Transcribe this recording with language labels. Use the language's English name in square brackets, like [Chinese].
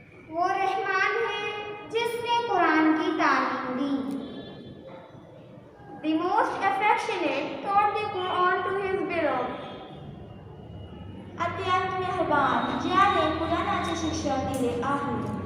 [Hindi] वो रहमान है जिसने कुरान की तालीम दी। [English] The most affectionate taught the Quran to his beloved. [Marathi] अत्यंत मेहरबान ज्याने कुराणाचे शिक्षण दिले आहे.